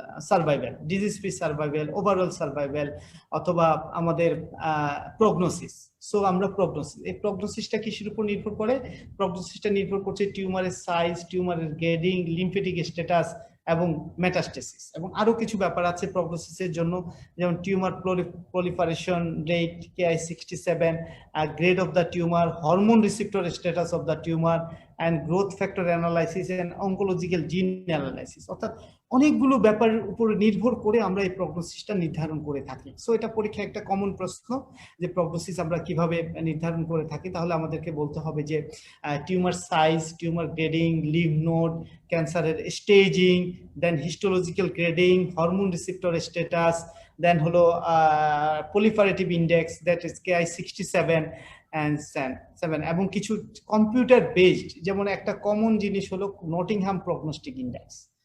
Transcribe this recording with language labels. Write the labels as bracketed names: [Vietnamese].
[Bangla] Survival, disease free survival, overall survival, অথবা আমাদের prognosis. So আমরা প্রগনোসিস, এই প্রগনোসিসটা কিসের উপর নির্ভর করে? প্রগনোসিসটা নির্ভর করছে টিউমারের সাইজ, টিউমারের গ্রেডিং, লিম্ফেটিক স্ট্যাটাস এবং মেটাস্টেসিস, এবং আরো কিছু ব্যাপার আছে প্রগনোসিসের জন্য, যেমন tumour [English] proliferation rate Ki-67, grade of the tumor, hormone receptor status of the tumor, and growth factor analysis and oncological gene analysis। [Bangla] অর্থাৎ অনেকগুলো ব্যাপারের উপর নির্ভর করে আমরা এই প্রগনোসিসটা নির্ধারণ করে থাকি। সো এটা পরীক্ষায় একটা কমন প্রশ্ন যে প্রগনোসিস আমরা কিভাবে নির্ধারণ করে থাকি। তাহলে আমাদেরকে বলতে হবে যে tumour size, tumour grading, leave node, ক্যান্সারের স্টেজিং, দেন histological grading, hormone receptor status, দেন হলো [English] proliferative index, that is Ki-67 and 7, [Bangla] এবং কিছু কম্পিউটার বেসড, যেমন একটা কমন জিনিস হলো নটিংহাম প্রগনোস্টিক ইন্ডেক্স।